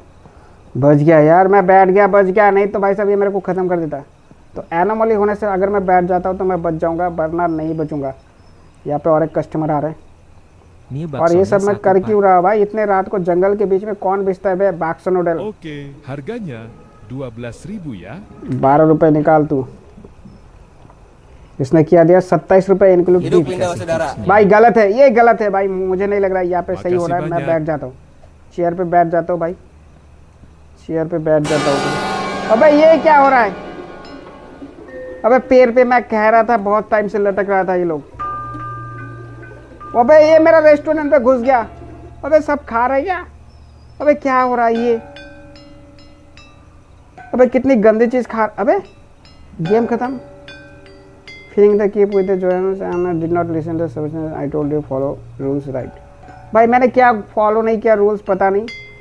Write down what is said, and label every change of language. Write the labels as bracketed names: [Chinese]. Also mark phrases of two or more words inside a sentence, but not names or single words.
[Hindi] बच गया यार, मैं बैठ गया, बच गया। नहीं तो भाई साहब ये मेरे को ख़त्म कर देता। तो एनोमली होने से अगर मैं बैठ जाता हूँ तो मैं बच जाऊँगा, वरना नहीं बचूँगा। यहाँ पे और एक कस्टमर आ रहे हैं। [Indonesian] Ini [Hindi] और ये [Indonesian] baksonya [Hindi] सब मैं [Indonesian] 1 [Hindi] कर [Indonesian] pak. [Hindi] क्यों रहा हूँ भाई? इतने रात को जंगल के बीच में कौन बेचता है बे बाक्सो नूडल? [Indonesian] Oke, harganya 12.000 ya. [Hindi] 12 रुपये निकाल तू। इसने किया दिया 27 रुपये इंक्लूड। भाई गलत है, ये गलत है भाई। मुझे नहीं लग रहा है यहाँ पे सही हो रहा है। मैं बैठ जाता हूँ, चेयर पे बैठ जाता हूँ भाई, चेयर पे बैठ जाता हूँ। अबे ये क्या हो रहा है? अबे पैर पे मैं कह रहा था, बहुत टाइम से लटक रहा था ये लोग। अबे ये मेरा रेस्टोरेंट पे घुस गया। अबे सब खा रहे क्या? अबे क्या हो रहा है ये? अबे कितनी गंदी चीज खा। अबे गेम खत्म। [English] Feeling the keep with the journals and did not listen to the suggestions I told you follow rules right. [Hindi] भाई मैंने क्या फॉलो नहीं किया रूल्स, पता नहीं।